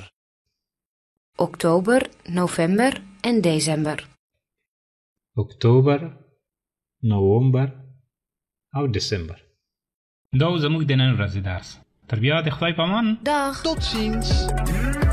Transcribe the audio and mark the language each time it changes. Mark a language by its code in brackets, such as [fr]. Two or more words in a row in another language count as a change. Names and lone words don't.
[nl] Oktober, november en december. [ps] اکتوبر، نوامبر او دسامبر. دا زموږ د نن ورځې درس. تر بیا د خدای په امان. [nl] Dag. Tot ziens.